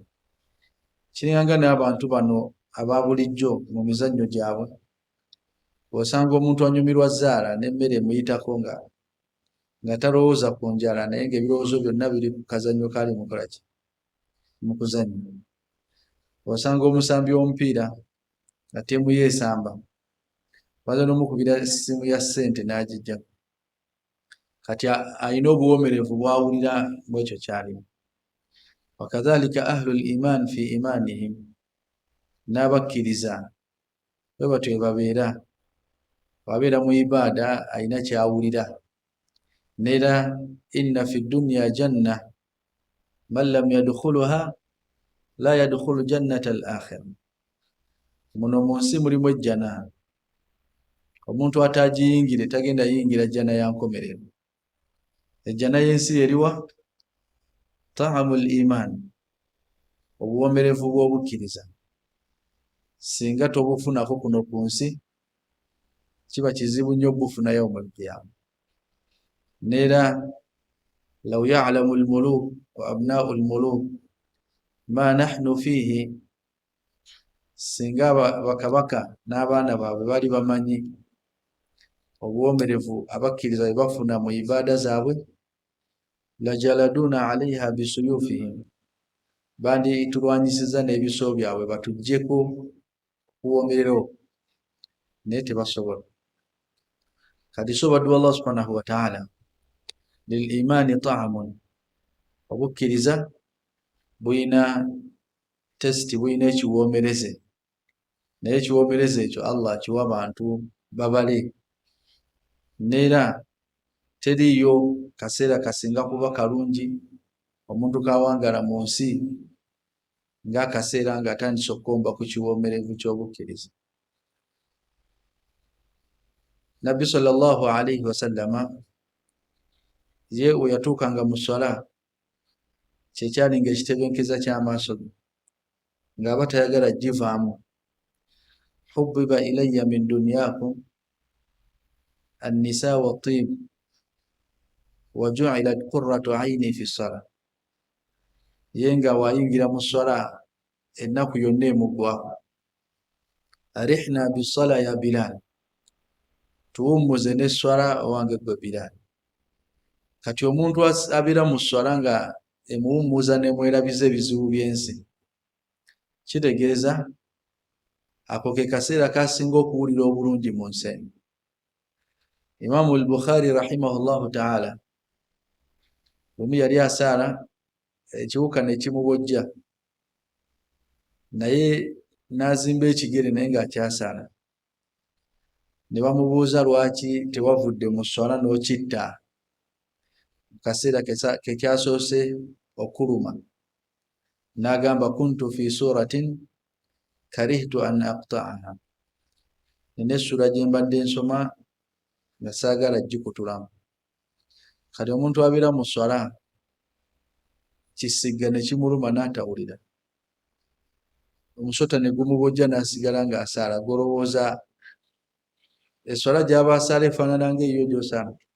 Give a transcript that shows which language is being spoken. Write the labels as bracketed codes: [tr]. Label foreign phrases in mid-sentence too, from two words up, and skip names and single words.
[lg] Kiringanga n'abantu bano aba bulijjo mu mizannyo gyabwe, osanga omuntu anyumirwa zzaala n'emmere emuyitako nga talowooza ku njala, naye ng'ebirowoozo byonna biri ku kazannyo kali mukolaki mu kuzannya. Osanga omusambi w'omupiira nga ttiimu yeesamba, baza n'omukubira essimu ya ssente n'agijjako, kati alina obuwomerevu bwawulira bwekyo kyalimu. [ar] وكذلك أهل الإيمان في إيمانهم, [lg] n'abakkiriza bwe batyo bwe babeera, wabeera mu ibaada alina kyawulira. [ar] Nera إن في الدنيا جنة من لم يدخلها لا يدخل جنة الآخرة, [lg] muno mu nsi mulimu ejjana, omuntu atagiyingire tagenda yingira jjana ya nkomerero. Ejjana y'ensi eriwa? [ar] طعم الإيمان, [lg] obuwomerevu bw'obukkiriza. Singa tobufunako kuno ku nsi, kiba kizibu nnyo okubufuna [ar] يوم القيامة. Nera لو يعلم الملوك وأبناء الملوك ما نحن فيه, [lg] singa bakabaka n'abaana baabwe bali bamanyi obuwomerevu abakkiriza bwe bafuna mu ibaada zaabwe, [ar] لجالدونا عليها بسيوفهم, [lg] banditulwanyisiza n'ebiso byabwe batuggyeko okuwomererawo, naye tebasobola. Kati so baddu [ar] الله سبحانه وتعالى، للإيمان طعم, [lg] obukkiriza buyina testi, buyina ekiwoomereze, naye ekiwoomereze ekyo Allah akiwa abantu babale. Nera teriyo kaseera kasinga kuba kalungi omuntu kawangala mu nsi ng'akaseera ng'atandise okukomba ku kiwoomerevu ky'obukkiriza. Nabbi [ar] صلى الله عليه وسلم [lg] ye we yatuukanga mu swala, kyekyalinga ekitebenkeza ky'amaaso ge, ng'aba tayagala givaamu. [ar] حبب إلي من دنياكم النساء والطيب وجعلت قرة عيني في الصلاة. [lg] Ye nga wayingira mu swala ennaku yonna emuggwako, [ar] أرحنا بالصلاة يا بلال, [lg] tuwummuze n'esswala owange gwe Bilal. Kati omuntu abeera mu swala nga emuwummuza n'emwerabiza ebizibu by'ensi, kitegeeza ako ke kaseera kasinga okuwulira obulungi mu nsi eno. Imaamu al-Bukhari [ar] رحمه الله تعالى [lg] lumu yali asaala, ekiwuka ne kimubojja, naye n'azimba ekigere naye ng'akyasaala. Ne bamubuuza lwaki tewavudde mu swala n'okitta mu kaseera ke kyasoose okuluma, n'agamba [ar] كنت في سورة كرهت أن أقطعها, [lg] nina essura gye mbadde nsoma nga saagala gikutulamu. Kati omuntu abeera mu swala kisigga ne kimuluma n'atawulira, omusota ne gumubojja n'asigala ng'asaala, golowooza esswala gy'aba asaala efaanana ng'eyo gy'osaala.